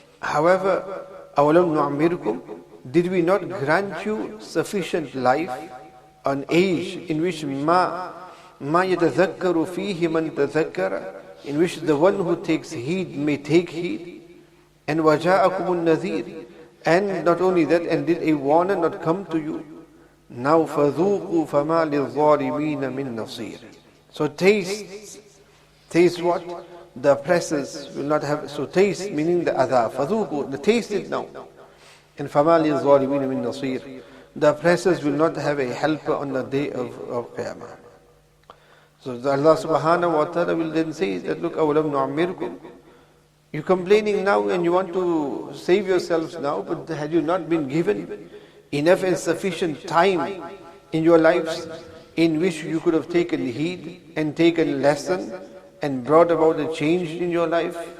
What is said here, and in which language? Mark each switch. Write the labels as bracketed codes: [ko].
[en] However, [ar] أَوَلَمْ نُعَمِّرْكُمْ, [en] did we not grant you sufficient life, an age in which [ar] مَا يَتَذَكَّرُ فِيهِ مَنْ تَذَكَّرَ, [en] in which the one who takes heed may take heed, and [ar] وَجَاءَكُمُ النَّذِيرُ, [en] and not only that, and did a warner not come to you? Now [ar] فَذُوقُوا فَمَا لِلظَّالِمِينَ مِن نَصِيرٍ. [en] So taste what? The oppressors will not have, so taste meaning the adha, [ar] فَذُوقُوا, [en] the taste it now. And [ar] فَمَا لِلظَّالِمِينَ مِن نَصِيرٍ. [en] The oppressors will not have a helper on the day of Qiyamah. So Allah Subhanahu wa Ta'ala will then say that, look, [ar] أَوَلَمْ نُعَمِّرْكُمْ, [en] you're complaining now and you want to save yourselves now, but had you not been given enough and sufficient time in your lives in which you could have taken heed and taken lesson and brought about a change in your life?